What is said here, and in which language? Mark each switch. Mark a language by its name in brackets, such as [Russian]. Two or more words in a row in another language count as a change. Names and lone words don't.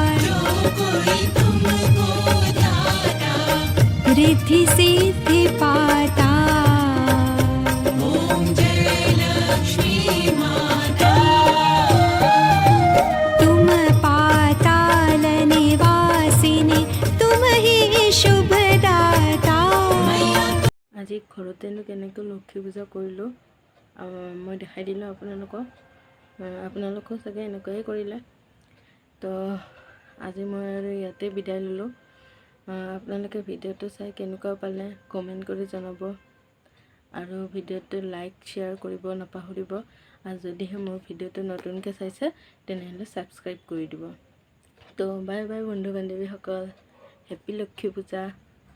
[Hindi] रिद्धि सिद्धि पाता ॐ जय लक्ष्मी माता तुम पाताल निवासिनी तुम ही शुभदाता [Assamese] আজি ঘৰতেনো কেনেকৈ লক্ষী পূজা কৰিলোঁ মই দেখাই দিলোঁ আপোনালোকক আপোনালোকেও চাগে এনেকুৱাই কৰিলে তো আজি মই আৰু ইয়াতে বিদায় ল'লোঁ আপোনালোকে ভিডিঅ'টো চাই কেনেকুৱা পালে কমেণ্ট কৰি জনাব আৰু ভিডিঅ'টো [English] like share [Assamese] কৰিব নাপাহৰিব আৰু যদিহে মোৰ ভিডিঅ'টো নতুনকৈ চাইছে তেনেহ'লে ছাবস্ক্ৰাইব কৰি দিব তো [English] bye bye [Assamese] বন্ধু বান্ধৱীসকল হেপী লক্ষী পূজা।